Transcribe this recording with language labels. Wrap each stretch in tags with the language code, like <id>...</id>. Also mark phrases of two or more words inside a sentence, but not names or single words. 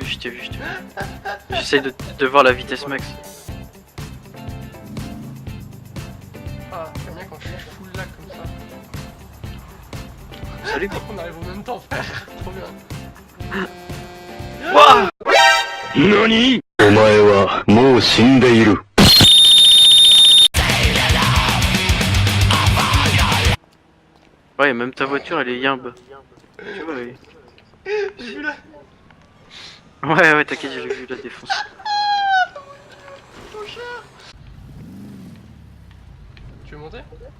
<fr>J'essaye de voir la vitesse max. Ah, j'aime bien quand je suis full lag comme ça. Salut! On arrive au même temps, frère. Trop bien. Waouh!</fr> <ja>何？お前はもう死んでいる。</ja> <fr>Ouais, même ta voiture elle est yimbe. Tu vois, oui. J'ai vu là. Ouais, t'inquiète, j'ai vu la défonce. Trop cher. Tu veux monter?</fr>